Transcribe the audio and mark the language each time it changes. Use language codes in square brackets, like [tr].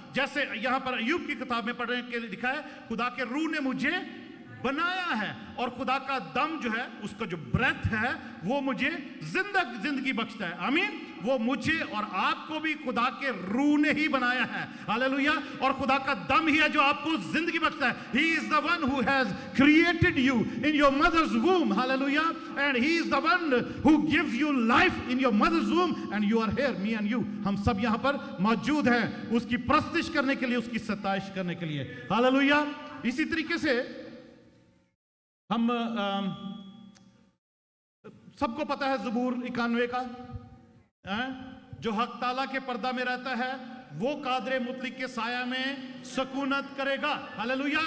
[hi] जैसे यहां पर अय्यूब की किताब में पढ़ने के लिए लिखा है, खुदा के रूह ने मुझे बनाया है और खुदा का दम जो है, उसका जो ब्रेथ है, वो मुझे जिंदगी बख्शता है। आमीन। वो मुझे और आपको भी खुदा के रूह ने ही बनाया है, हालेलुया। और खुदा का दम ही है जो आपको जिंदगी बख्शता है। [en] He is the one who has created you in your mother's womb, hallelujah, and he is the one who gives you life in your mother's womb, and you are here, me and you, [hi] हम सब यहाँ पर मौजूद हैं उसकी प्रस्तिश करने के लिए, उसकी सताइश करने के लिए, हालेलुया। इसी तरीके से हम सबको पता है ज़बूर 91 का, जो हक ताला के पर्दा में रहता है वो कादरे मुतलिक के साया में सकूनत करेगा, हालेलुया।